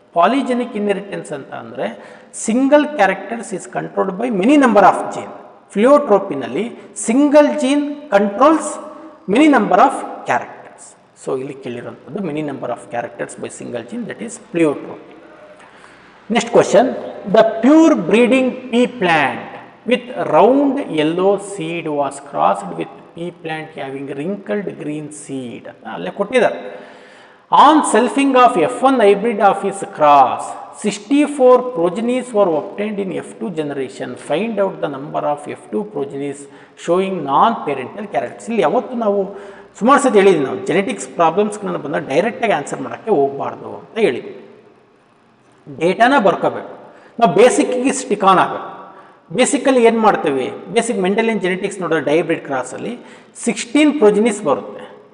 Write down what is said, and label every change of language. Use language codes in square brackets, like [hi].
[en] Polygenic inheritance ಅಂತ ಅಂದರೆ single characters is controlled by many number of gene. ಫ್ಲಿಯೋಟ್ರೋಪಿನಲ್ಲಿ single gene controls many number of characters. So ಇಲ್ಲಿ ಕೇಳಿರೋಂಥದ್ದು many number of characters by single gene, that is pleiotropy. Next question, the pure breeding pea plant with round yellow seed was crossed with pea plant having wrinkled green seed. [kn] ಅಲ್ಲೇ ಕೊಟ್ಟಿದ್ದಾರೆ. [en] On selfing of F1 hybrid of his cross, 64 progenies were obtained in F2 generation. Find out the number of F2 progenies showing non-parental characters. [kn] ಇಲ್ಲಿ ಯಾವತ್ತು ನಾವು ಸುಮಾರು ಸತಿ ಹೇಳಿದ್ವಿ, ನಾವು genetics ಪ್ರಾಬ್ಲಮ್ಸ್ಗಳನ್ನ ಬಂದಾಗ ಡೈರೆಕ್ಟಾಗಿ ಆನ್ಸರ್ ಮಾಡೋಕ್ಕೆ ಹೋಗಬಾರ್ದು ಅಂತ ಹೇಳಿದ್ವಿ. ಡೇಟಾನ ಬರ್ಕೋಬೇಕು, ನಾವು ಬೇಸಿಕ್ಕಿಗೆ ಸ್ಟಿಕ್ ಆನ್ ಆಗಬೇಕು. ಬೇಸಿಕಲ್ಲಿ ಏನು ಮಾಡ್ತೀವಿ, ಬೇಸಿಕ್ ಮೆಂಟಲಿಯನ್ ಜೆನೆಟಿಕ್ಸ್ ನೋಡಿದ್ರೆ ಡೈಬ್ರಿಡ್ ಕ್ರಾಸಲ್ಲಿ 16 ಪ್ರೊಜಿನೀಸ್ ಬರುತ್ತೆ.